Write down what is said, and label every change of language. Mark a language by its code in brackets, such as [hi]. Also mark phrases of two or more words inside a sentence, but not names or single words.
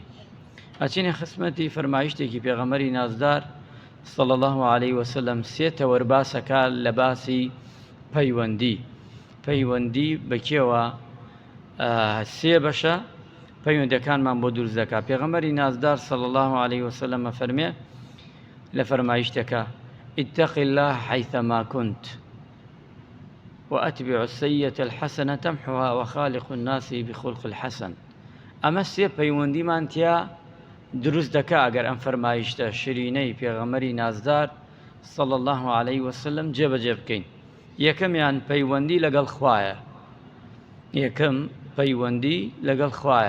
[ckb] ئەچینە خزمەتی فەرمایشتێکی پێغەمبەری نازدار [ar] صلی الله علیه وسلم [ckb] سێ تەوەرباسەکە لە باسی پەیوەندی. پەیوەندی بەکێوە سێ بەشە پەیوەندەکانمان بۆ دروست دەکات. پێغەمبەری نازدار [ar] صلی الله علیه وسلم [ckb] فەرمێ لە فەرمایشتەکە: [ar] اتق الله حيثما كنت وأتبع السيئة الحسنة تمحها وخالق الناس بخلق الحسن. [ckb] ئەمە سێ پەیوەندیمان تیا دروست دەکا ئەگەر ئەم فەرمایشتە شرینەی پێغەمبەری نازدار [ar] صلی الله علیه وسلم [ckb] جێبەجێ بکەین. یەکەمیان پەیوەندی لەگەڵ خوایە. یەکەم پەیوەندی لەگەڵ خوایە.